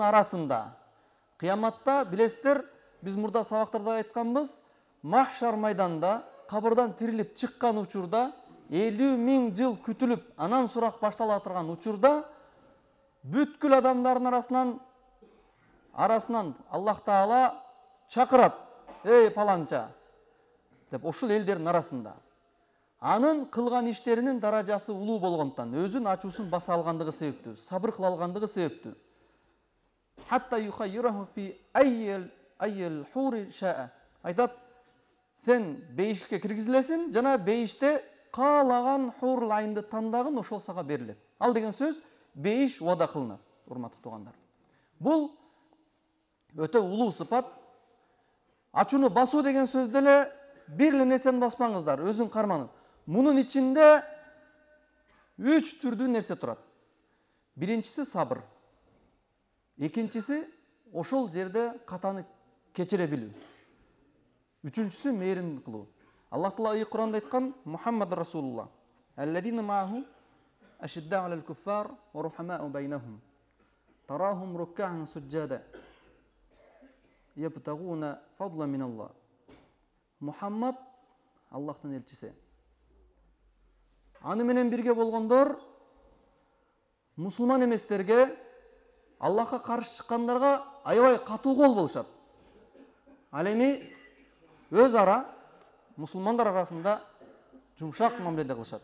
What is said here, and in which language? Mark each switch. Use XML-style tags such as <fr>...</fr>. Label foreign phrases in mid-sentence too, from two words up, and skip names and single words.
<ky>арасында, кыяматта билесиздер, биз мурда сабактарда айтканбыз, махшар майданда кабырдан тирилип чыккан учурда 50.000 жыл күтүлүп, анан сурак баштала турган учурда бүткүл адамдардын арасынан Аллах таала чакырат: "Эй паланча" деп, ошол элдердин арасында. Анын кылган иштеринин даражасы улуу болгондуктан, өзүн ачуусун баса алгандыгы себептүү, сабыр кыла алгандыгы себептүү.</ky> <ar>حتى يخيره في أي الحور شاء.</ar> <ky>Айтат: "Сен бейишке киргизилесиң жана бейиште каалаган хур айынды тандагын, ошол сага берилет." Ал деген сөз бейиш вада кылынат, урматтуу туугандар. Бул өтө улуу сыпат. Ачууну басуу деген сөз деле бир эле нерсени баспаңыздар, өзүн карманып. Мунун ичинде 3 түрдүү нерсе турат. Биринчиси сабыр. Экинчиси ошол жерде катаны кечире билүү. Үчүнчүсү мээримдик кылуу. Аллах Таала ий Куранда айткан:</ky> <ar>محمد رسول الله. الذين معه أشداء على الكفار رحماء بينهم. تراهم ركعا سجدا يبتغون فضلا من الله.</ar> <ky>Мухаммад Аллахтын элчиси. Аны менен бирге болгондор мусулман эместерге, Аллахка каршы чыккандарга аябай катуу кол болушат. Ал эми өз ара мусулмандар арасында жумшак мамиледе кылышат.</ky>